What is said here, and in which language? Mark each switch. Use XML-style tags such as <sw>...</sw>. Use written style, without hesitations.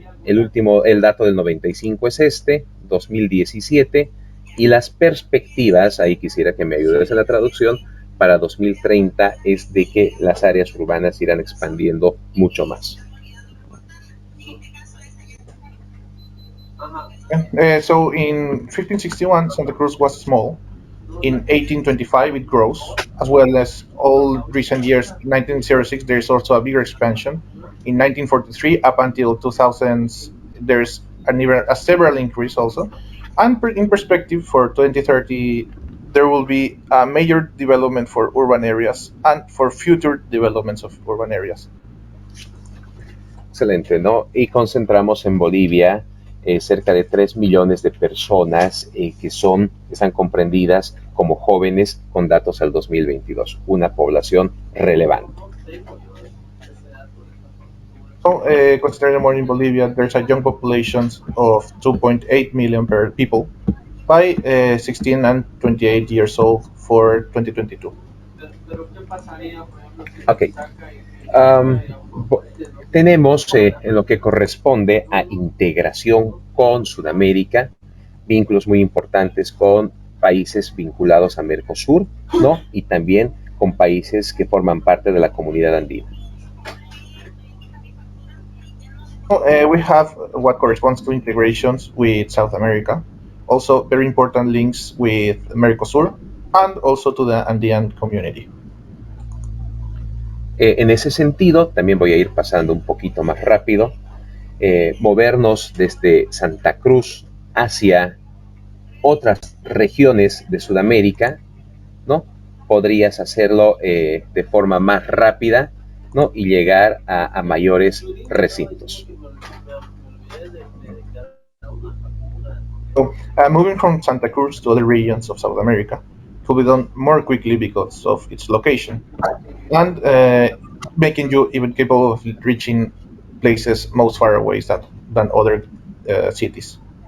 <es>El dato del 95 es 2017, y las perspectivas, ahí quisiera que me ayudes en la traducción, para 2030 es de que las áreas urbanas irán expandiendo mucho más.</es> <en>So in 1561, Santa Cruz was small. In 1825, it grows, as well as all recent years. 1906, there's also a bigger expansion. In 1943, up until 2000s, there's a several increase also. And in perspective for 2030, there will be a major development for urban areas and for future developments of urban areas.</en> <es>Excelente, ¿no? Y concentramos en Bolivia cerca de 3 millones de personas que están comprendidas como jóvenes con datos al 2022, una población relevante.</es> <en>So, considering more in Bolivia, there's a young population of 2.8 million people by 16 and 28 years old for 2022. Ok.</en> <es>Tenemos en lo que corresponde a integración con Sudamérica, vínculos muy importantes con países vinculados a Mercosur, ¿no? Y también con países que forman parte de la comunidad andina.</es> <en>We have what corresponds to integrations with South America, also very important links with Mercosur and also to the Andean community.</en> <es>En ese sentido, también voy a ir pasando un poquito más rápido, movernos desde Santa Cruz hacia otras regiones de Sudamérica, ¿no? Podrías hacerlo de forma más rápida, ¿no? Y llegar a mayores recintos.</es> <en>So, moving from Santa Cruz to other regions of South America could be done more quickly because of its location, and making you even capable of reaching places most far away than other cities.</en>